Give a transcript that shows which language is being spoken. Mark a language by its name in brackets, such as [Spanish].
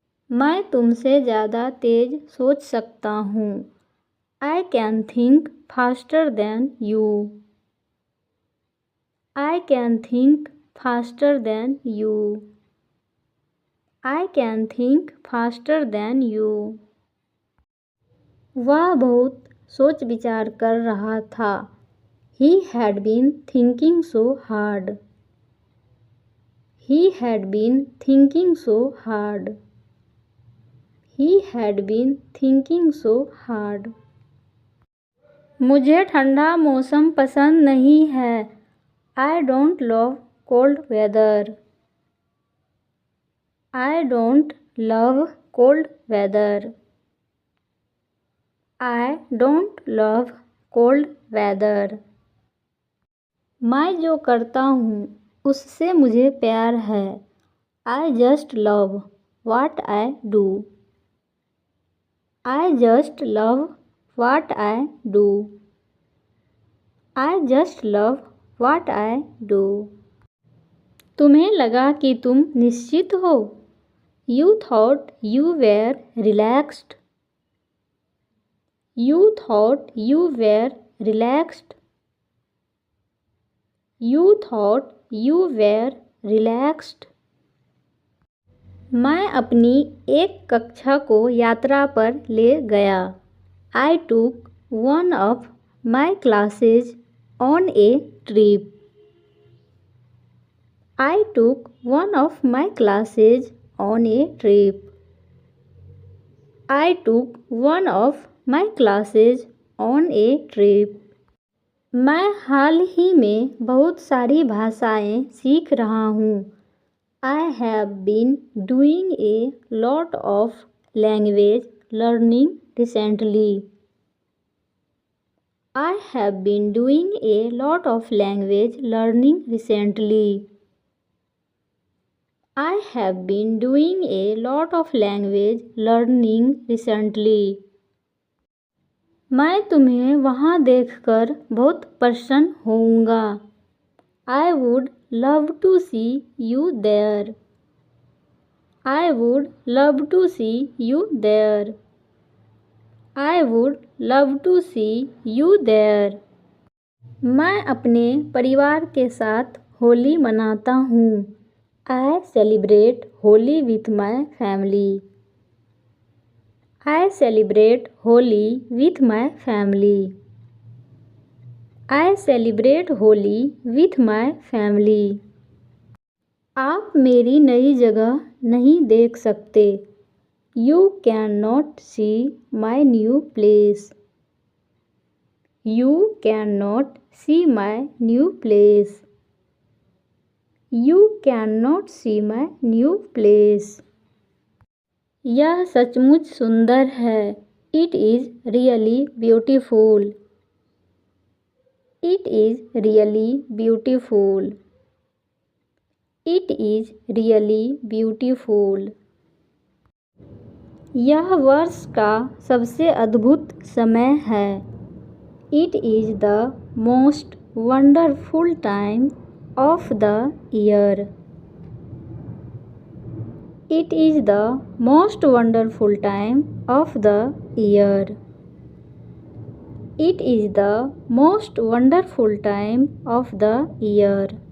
[Hindi] मैं तुमसे ज़्यादा तेज सोच सकता हूँ। [English] I can think faster than you. I can think faster than you. I can think faster than you. [Hindi] वह बहुत सोच विचार कर रहा था। [English] He had been thinking so hard. He had been thinking so hard. He had been thinking so hard. [Hindi] मुझे ठंडा मौसम पसंद नहीं है। [English] I don't love cold weather. I don't love cold weather. I don't love cold weather. [Hindi] मैं जो करता हूँ उससे मुझे प्यार है। [English] I just love what I do. I just love what I do. I just love what I do. [Hindi] तुम्हें लगा कि तुम निश्चित हो। [English] You thought you were relaxed. You thought you were relaxed. You thought you were relaxed. [Hindi] मैं अपनी एक कक्षा को यात्रा पर ले गया। [English] I took one of my classes on a trip. I took one of my classes on a trip. I took one of my classes on a trip. [Hindi] मैं हाल ही में बहुत सारी भाषाएं सीख रहा हूँ। [English] I have been doing a lot of language learning recently. I have been doing a lot of language learning recently. I have been doing a lot of language learning recently. [Hindi] मैं तुम्हें वहाँ देखकर बहुत प्रसन्न होऊंगा। [English] I would love to see you there. I would love to see you there. I would love to see you there. [Hindi] मैं अपने परिवार के साथ होली मनाता हूँ। [English] I celebrate Holi with my family. I celebrate Holi with my family. I celebrate Holi with my family. [Hindi] आप मेरी नई जगह नहीं देख सकते। [English] You cannot see my new place. You cannot see my new place. You cannot see my new place. [Hindi] यह सचमुच सुंदर है। [English] It is really beautiful. It is really beautiful. It is really beautiful. [Hindi] यह वर्ष का सबसे अद्भुत समय है. [English] It is the most wonderful time of the year. It is the most wonderful time of the year. It is the most wonderful time of the year.